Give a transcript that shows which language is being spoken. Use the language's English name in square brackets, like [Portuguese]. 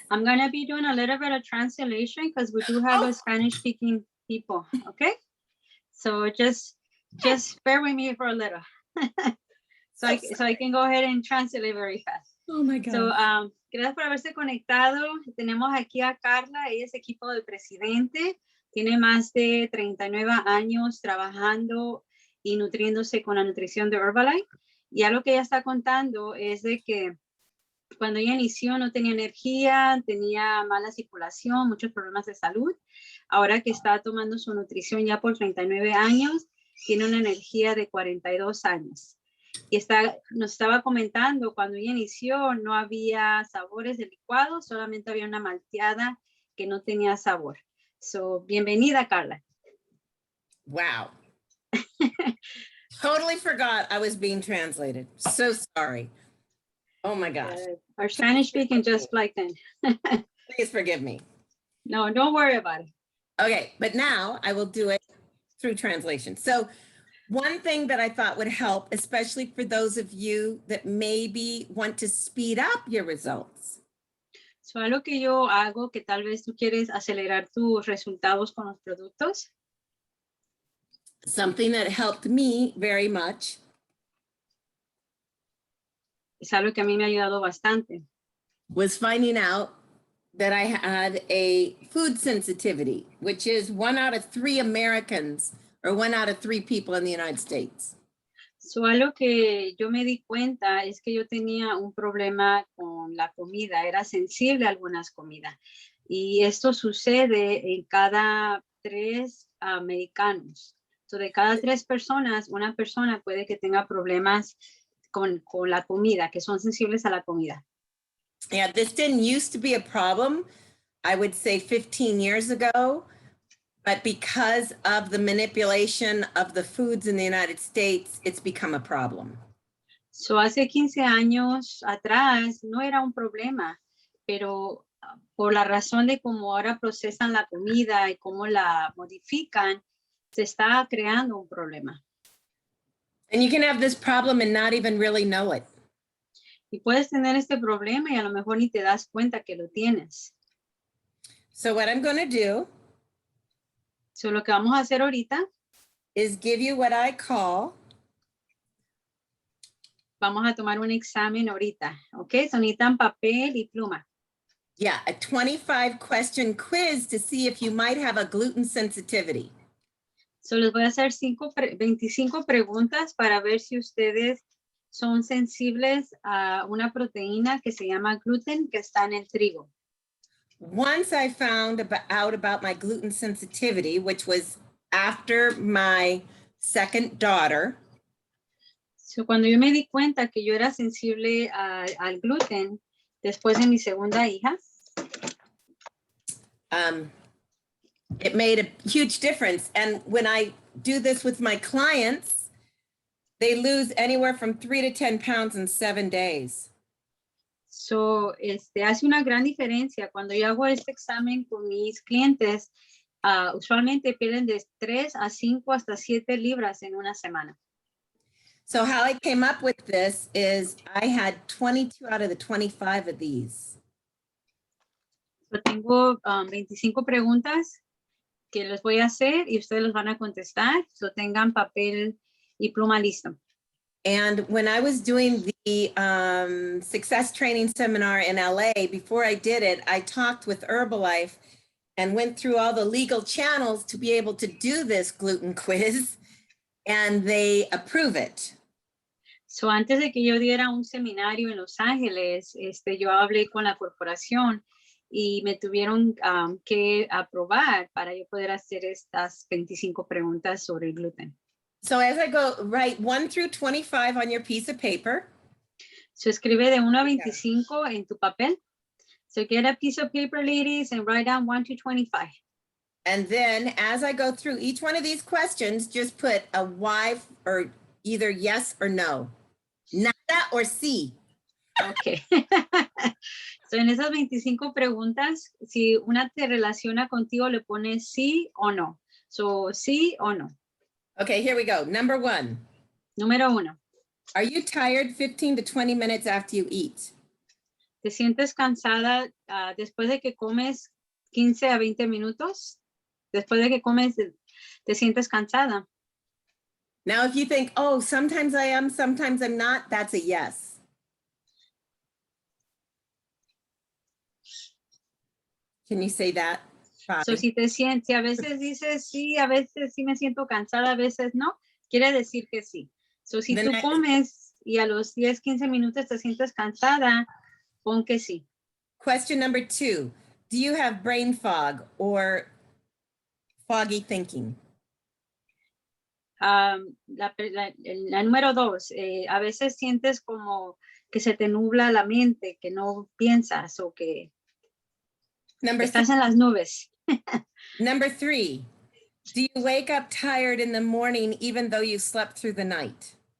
[English] I'm gonna be doing a little bit of translation because we do have a Spanish speaking people. Okay, so just bear with me for a little. so I can go ahead and translate very fast. Oh my God. [Spanish] So gracias por haberse conectado. Tenemos aquí a Carla, ella es equipo del presidente, tiene más de 39 años trabajando y nutriéndose con la nutrición de Herbalife. Y algo que ella está contando es de que cuando ella inició no tenía energía, tenía mala circulación, muchos problemas de salud. Ahora que está tomando su nutrición ya por 39 años, tiene una energía de 42 años. Y nos estaba comentando, cuando ella inició no había sabores de licuado, solamente había una malteada que no tenía sabor. So, bienvenida, Carla. [English] Wow. Totally forgot I was being translated. So sorry. Oh my gosh. Our Spanish speaking just like then. Please forgive me. No, don't worry about it. Okay, but now I will do it through translation. So one thing that I thought would help, especially for those of you that maybe want to speed up your results. [Spanish] So algo que yo hago, que tal vez tú quieres acelerar tus resultados con los productos. [English] Something that helped me very much. [Spanish] Es algo que a mí me ha ayudado bastante. [English] Was finding out that I had a food sensitivity, which is 1 out of 3 Americans or 1 out of 3 people in the United States. [Spanish] So algo que yo me di cuenta es que yo tenía un problema con la comida, era sensible a algunas comidas. Y esto sucede en cada 3 americanos. So de cada 3 personas, una persona puede que tenga problemas con la comida, que son sensibles a la comida. [English] Yeah, this didn't used to be a problem, I would say 15 years ago, but because of the manipulation of the foods in the United States, it's become a problem. [Spanish] So hace 15 años atrás no era un problema, pero por la razón de cómo ahora procesan la comida y cómo la modifican, se está creando un problema. [English] And you can have this problem and not even really know it. [Spanish] Y puedes tener este problema y a lo mejor ni te das cuenta que lo tienes. [English] So what I'm going to do [Spanish] So, lo que vamos a hacer ahorita, [English] is give you what I call [Spanish] vamos a tomar un examen ahorita, ¿ok? So, necesitan papel y pluma. [English] yeah, a 25 question quiz to see if you might have a gluten sensitivity. [Spanish] So, les voy a hacer 25 preguntas para ver si ustedes son sensibles a una proteína que se llama gluten, que está en el trigo. [English] Once I found out about my gluten sensitivity, which was after my second daughter, [Spanish] So, cuando yo me di cuenta que yo era sensible al gluten, después de mi segunda hija, [English] it made a huge difference. And when I do this with my clients, they lose anywhere from 3 to 10 pounds in 7 days. [Spanish] so, hace una gran diferencia. Cuando yo hago este examen con mis clientes, usualmente pierden de 3 a 5 hasta 7 libras en una semana. [English] So how I came up with this is I had 22 out of the 25 of these. [Spanish] Yo tengo 25 preguntas que les voy a hacer y ustedes los van a contestar. So, tengan papel y pluma listo. [English] And when I was doing the success training seminar in LA, before I did it, I talked with Herbalife and went through all the legal channels to be able to do this gluten quiz, and they approve it. [Spanish] So, antes de que yo diera un seminario en Los Ángeles, yo hablé con la corporación y me tuvieron que aprobar para yo poder hacer estas 25 preguntas sobre el gluten. [English] So as I go, write 1 through 25 on your piece of paper. [Spanish] So, escribe de 1 a 25 en tu papel. [English] So, get a piece of paper, ladies, and write down 1 to 25. And then as I go through each one of these questions, just put a Y or either yes or no. [Spanish] Nada or sí. Ok. So, en esas 25 preguntas, si una te relaciona contigo, le pones sí o no. So, sí o no. [English] Okay, here we go. Number 1. [Spanish] Número 1. [English] Are you tired 15 to 20 minutes after you eat? [Spanish] ¿Te sientes cansada después de que comes 15 a 20 minutos? Después de que comes, ¿te sientes cansada? [English] Now, if you think, oh, sometimes I am, sometimes I'm not, that's a yes. Can you say that? [Spanish] So, si te sientes, si a veces dices sí, a veces sí me siento cansada, a veces no, quiere decir que sí. So, si tú comes y a los 10, 15 minutos te sientes cansada, pon que sí. [English] Question number 2. Do you have brain fog or foggy thinking? [Spanish] La número 2, a veces sientes como que se te nubla la mente, que no piensas o que estás en las nubes. [English] Number 3, do you wake up tired in the morning even though you slept through the night?